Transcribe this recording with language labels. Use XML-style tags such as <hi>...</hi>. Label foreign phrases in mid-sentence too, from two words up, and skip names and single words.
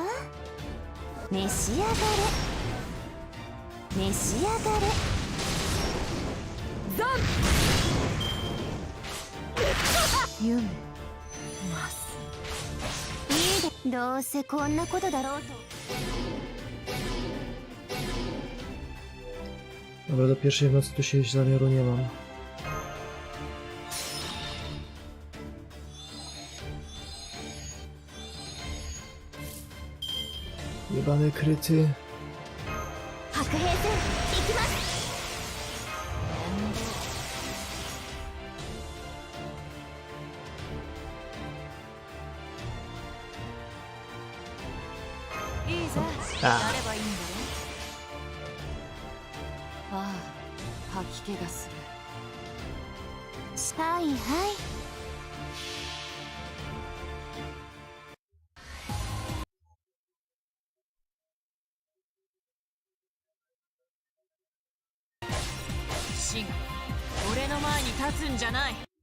<ja>召し上がれ。召し上がれ。ザン夢ますいいで、どうせこんなことだろうと。</ja> <pl>Dobra, do pierwszej w nocy tu siedzieć zamiaru nie mam. Jebane kryty. A.</pl> <ja>ああ、吐き気がする。はいはい。死が俺の前に立つんじゃない。</ja>